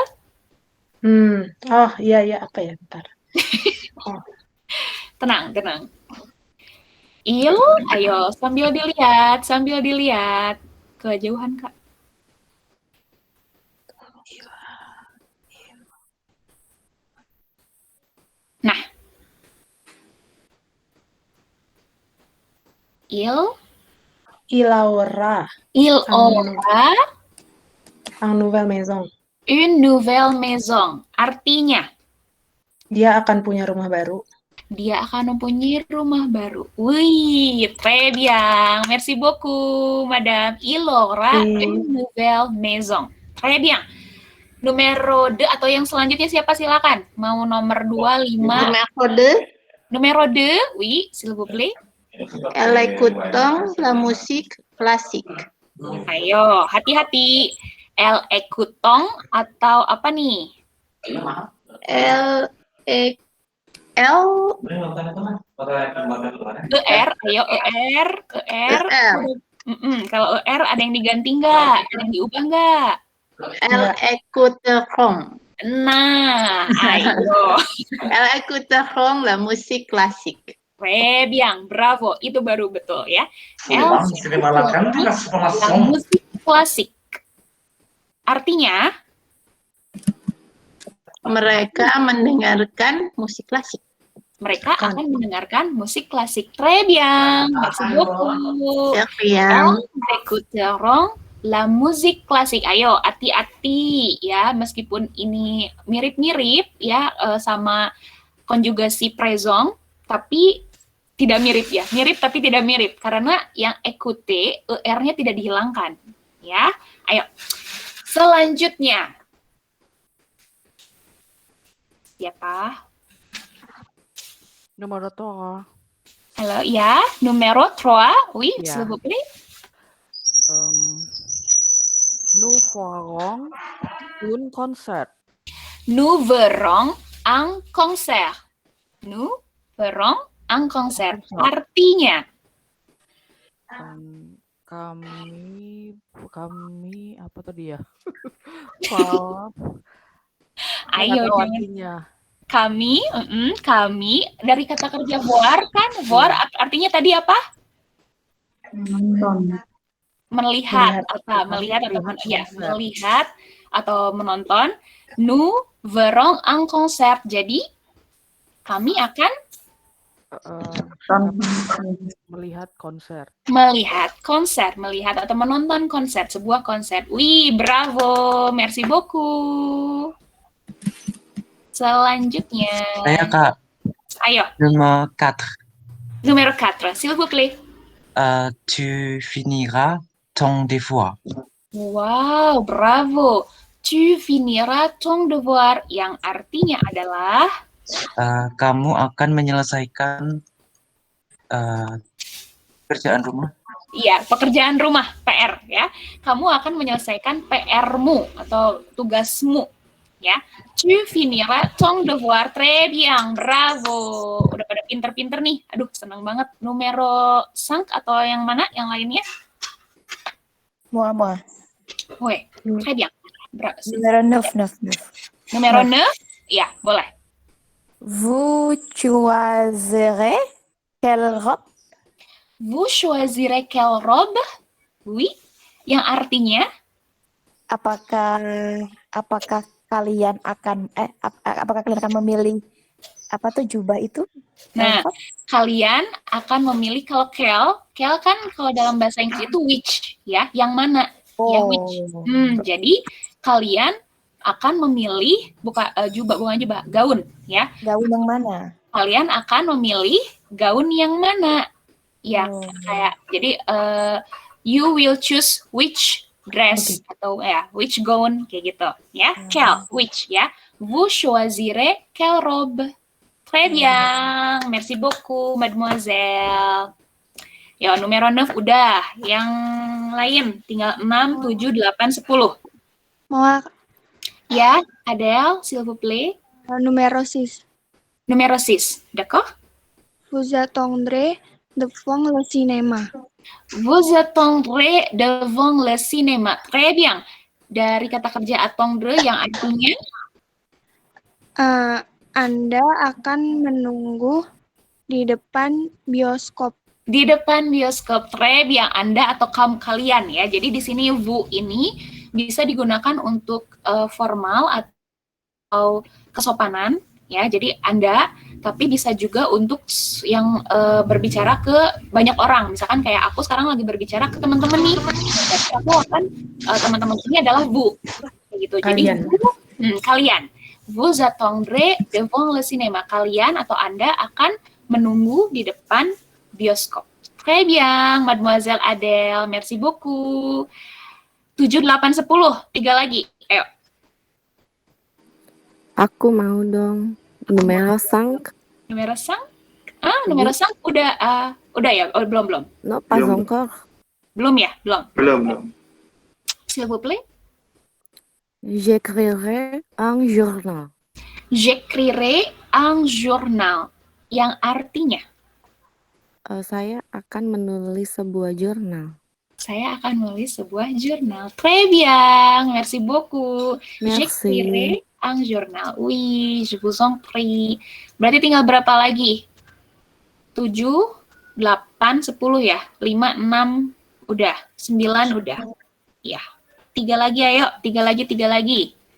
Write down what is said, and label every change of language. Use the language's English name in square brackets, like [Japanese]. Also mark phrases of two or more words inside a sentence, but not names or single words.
[Indonesian] Oh, iya, apa ya, bentar. Tenang. Il, ayo, sambil dilihat. Kejauhan, Kak. Nah. [French] Il aura. Une nouvelle maison. Une nouvelle maison. [Indonesian] Artinya? Dia akan punya rumah baru. Dia akan mempunyai rumah baru. Wih, [French] très bien. Merci beaucoup, Madame. Il aura une nouvelle maison. Très bien. [Indonesian] Numero 2 atau yang selanjutnya siapa silakan? Mau nomor 2, 5. [French] Numero 2, oui, s'il vous plaît. Elle écoute la musique classique. [Indonesian] Ayo, hati-hati. [French] Elle écoute [Indonesian] atau apa nih? [French] Elle [Indonesian] ER, ayo ER. Kalau ER ada yang diganti nggak? Ada yang diubah nggak? [French] Elle écouteront. [Indonesian] Nah, ayo. [French] Elle écouteront la musique classique. Très bien, bravo. [Indonesian] Itu baru betul ya. [French] Elle écouteront la musique classique. [Indonesian] Artinya? Mereka mendengarkan musik klasik. Mereka akan mendengarkan musik klasik. [French] Très bien. Merci beaucoup. Elles écouteront la musique classique. [Indonesian] Ayo, hati-hati ya, meskipun ini mirip-mirip ya sama konjugasi présent, tapi tidak mirip ya. Mirip tapi tidak mirip karena yang écouter, er-nya tidak dihilangkan. Ya, ayo. Selanjutnya. Siapa? [French] Numero 3. [Indonesian] Halo, ya. [French] Numero 3. Oui, [Indonesian] Ya. [French] s'il vous plaît. Nous ferons un concert. Nous verrons un concert. Nous verons un concert. [Indonesian] Artinya, Kami apa tadi ya? Wow. ayo Nggak tahu jangan. artinya. Kami dari kata kerja voir kan? Voir artinya tadi apa? Melihat atau menonton. [French] Nous verrons un concert. [Indonesian] Jadi kami akan Melihat konser. melihat atau menonton konser, sebuah konser. Wih, [French] bravo, merci beaucoup. [Indonesian] Selanjutnya, Saya Kak, ayo, nomor 4. [French] numero 4, s'il vous plaît. Tu finiras ton devoir. Wow, bravo. Tu finiras ton devoir, [Indonesian] yang artinya adalah Kamu akan menyelesaikan pekerjaan rumah. iya, pekerjaan rumah, PR ya. Kamu akan menyelesaikan PR-mu atau tugasmu ya. [French] Tu finiras ton devoir, très bien, bravo. [Indonesian] Udah pada pinter-pinter nih. Aduh, senang banget. Numero 5 atau yang mana? Yang lainnya? [French] Moi. Weh, très bien. Numero 9. [Indonesian] Numero 9? Iya, boleh. [French] Vous choisirez quelle robe? Vous choisirez quelle robe? Oui, [Indonesian] yang artinya Apakah kalian akan memilih apa tuh jubah itu? nah, kalian akan memilih kalau kel kan kalau dalam bahasa Inggris itu which ya, yang mana? Ya which. Jadi kalian akan memilih gaun ya. Gaun yang mana? Kalian akan memilih gaun yang mana? Ya, kayak jadi [English] you will choose which dress [Indonesian] atau ya [English] which gown [Indonesian] kayak gitu ya. Quelle which ya. [French] Vous choisirez quelle robe. Très bien. Merci beaucoup mademoiselle. [Indonesian] Ya, numero 9 udah. Yang lain tinggal 6, 7, 8, 10. Mau Ya, Adele, [French] s'il vous plaît. Numero 6. Numero 6, d'accord? Vous attendrez devant le cinéma. Vous attendrez devant le cinéma. Très bien. [Indonesian] Dari kata kerja attendre yang artinya Anda akan menunggu di depan bioskop. di depan bioskop. [French] Très bien. [Indonesian] Anda atau kalian ya. Jadi di sini vous ini bisa digunakan untuk formal atau kesopanan ya. Jadi Anda, tapi bisa juga untuk yang berbicara ke banyak orang. Misalkan kayak aku sekarang lagi berbicara ke teman-teman nih. Jadi aku akan teman-teman ini adalah vous. Gitu. Jadi kalian. [French] Vous attendrez devant le cinéma. [Indonesian] Kalian atau Anda akan menunggu di depan bioskop. [French] Très bien, Mademoiselle Adele. Merci beaucoup. [Indonesian] 7, 8, 10. 3 lagi. Ayo. Aku mau dong. Numero 5. Numero 5? Numero 5 udah ya? Oh, belum. [French] No, pas encore. [Indonesian] Belum ya? Belum. [French] S'il vous plaît. J'écrirai un journal. J'écrirai un journal. [Indonesian] Yang artinya? Saya akan menulis sebuah jurnal. Saya akan menulis sebuah jurnal. [French] Très bien. Merci beaucoup. Merci. J'écrirai un journal. Oui, je vous en prie. [Indonesian] Berarti tinggal berapa lagi? 7, 8, 10 ya? 5, 6, udah. 9 udah. Ya. 3 lagi, ayo. 3 lagi.